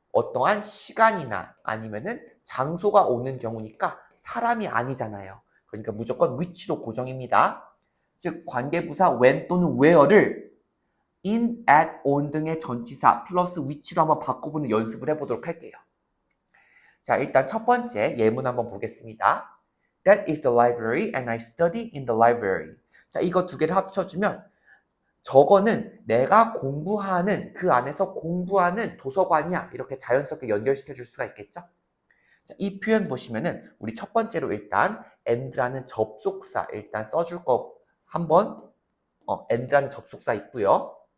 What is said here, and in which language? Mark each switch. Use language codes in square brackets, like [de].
[ko] 어떠한 시간이나 아니면은 장소가 오는 경우니까 사람이 아니잖아요. 그러니까 무조건 which로 고정입니다. 즉 관계부사 when 또는 where를 in, at, on 등의 전치사 플러스 which로 한번 바꿔보는 연습을 해보도록 할게요. 자, 일단 첫 번째 예문 한번 보겠습니다. [en] That is the library and I study in the library. [ko] 자, 이거 두 개를 합쳐주면 저거는 내가 공부하는 그 안에서 공부하는 도서관이야. 이렇게 자연스럽게 연결시켜 줄 수가 있겠죠. 자, 이 표현 보시면은 우리 첫 번째로 일단 and라는 접속사 일단 써줄 거 한번 and라는 접속사 있고요.